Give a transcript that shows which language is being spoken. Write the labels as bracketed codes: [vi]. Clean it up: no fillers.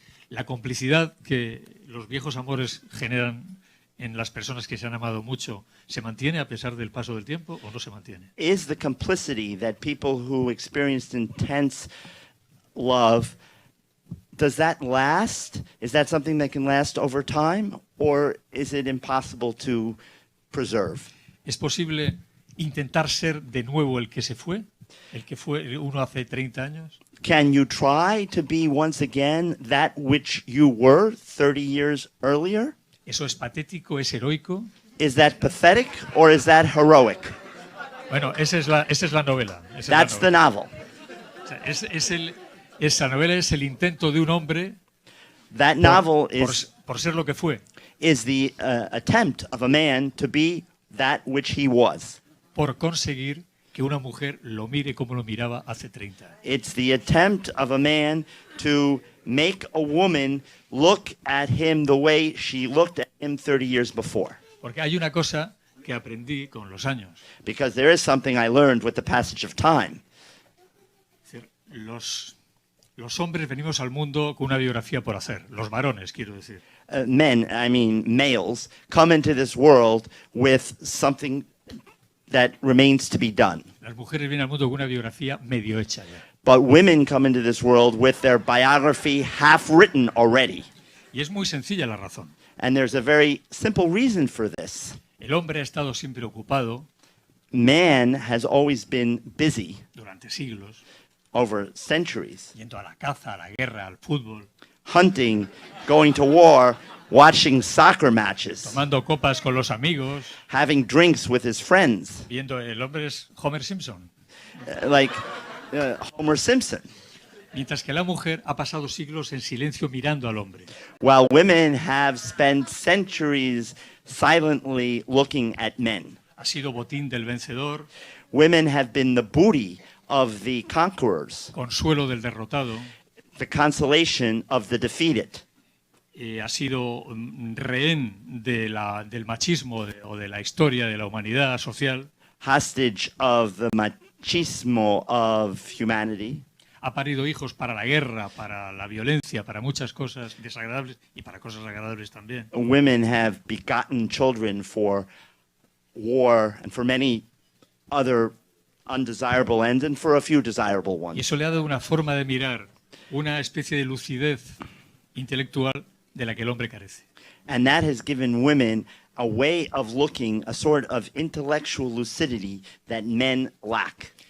[es] La complicidad que los viejos amores generan en las personas que se han amado mucho, ¿se mantiene a pesar del paso del tiempo o no se mantiene? [en] Is the complicity that people who experienced intense love, does that last? Is that something that can last over time? Or is it impossible to preserve? [es] ¿Es posible intentar ser de nuevo el que se fue? ¿El que fue uno hace 30 años? [en] Can you try to be once again that which you were 30 years earlier? [es] ¿Eso es patético, es heroico? [en] Is that pathetic or is that heroic? [es] Bueno, esa es la novela. [en] That's the novel. [es] O sea, esa novela es el intento de un hombre [en] That novel [es] por ser lo que fue, [en] is the attempt of a man to be that which he was. [es] por conseguir que una mujer lo mire como lo miraba hace 30 años. [en] It's the attempt of a man to make a woman look at him the way she looked at him 30 years before. [es] Porque hay una cosa que aprendí con los años. [en] Because there is something I learned with the passage of time. [es] Es decir, los hombres venimos al mundo con una biografía por hacer. Los varones, quiero decir. [en] Men, I mean males, come into this world with something that remains to be done. [es] Las mujeres vienen al mundo con una biografía medio hecha ya. [en] But women come into this world with their biography half written already. [es] Y es muy sencilla la razón. [en] And there's a very simple reason for this. [es] El hombre ha estado siempre ocupado [en] Man has always been busy [es] durante siglos, [en] over centuries, [es] yendo a la caza, a la guerra, al fútbol, [en] hunting, going to war, watching soccer matches, [es] tomando copas con los amigos, [en] having drinks with his friends, [es] viendo el hombre es Homer Simpson. [en] like Homer Simpson. [es] Mientras que la mujer ha pasado siglos en silencio mirando al hombre. [en] While women have spent centuries silently looking at men. [es] Ha sido botín del vencedor, [en] Women have been the booty of the conquerors, [es] consuelo del derrotado, [en] the consolation of the defeated. [es] Ha sido rehén del machismo o de la historia de la humanidad social, [en] Hostage of the machismo of humanity. [es] Ha parido hijos para la guerra, para la violencia, para muchas cosas desagradables y para cosas agradables también. [en] Women have begotten children for war and for many other undesirable ends and for a few desirable [es] Y [en] ones. [es] eso le ha dado una forma de mirar, una especie de lucidez intelectual de la que el hombre carece. [en] And that has given women a way of looking, a sort of intellectual lucidity that men lack.